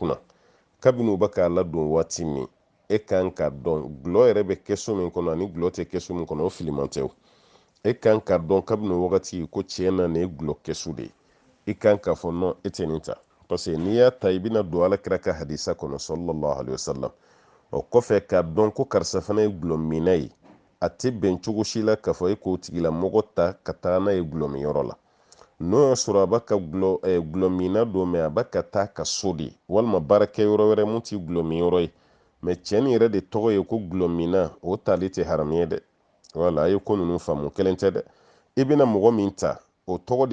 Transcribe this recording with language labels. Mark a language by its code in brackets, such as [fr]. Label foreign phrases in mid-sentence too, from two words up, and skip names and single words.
[bm] kunna kabini u bɛ k'a ladon waati min e kan ka dɔn gulɔ yɛrɛ bɛ kɛsu min kɔnɔ ani gulɔ tɛ kɛsu min kɔnɔ o filiman tɛ o e kan ka dɔn kabini o wagati ko tiɲɛ na nin ye gulɔ kɛsu de ye i kan ka fɔ non e tɛ nin ta parce que n'i y'a ta i bɛna don alakira ka hadisa kɔnɔ [ar] صلى الله عليه وسلم [bm] o kɔfɛ ka dɔn ko karisa fana ye gulɔ minna ye a tɛ bɛn cogo si la k'a fɔ e k'o tigilamɔgɔ ta ka taga n'a ye gulɔmiyɔrɔ la n'o y'a sɔrɔ a b'a ka gulɔmina don mɛ a b'a ka taa ka so de walima baarakɛ yɔrɔ wɛrɛ mun ti gulɔmin yɔrɔ ye mɛ cɛni yɛrɛ de tɔgɔ ye ko gulɔmina o tali tɛ haramu ye dɛ wala a ye ko ninnu faamu kelen tɛ dɛ i bɛna mɔgɔ min ta o tɔgɔ de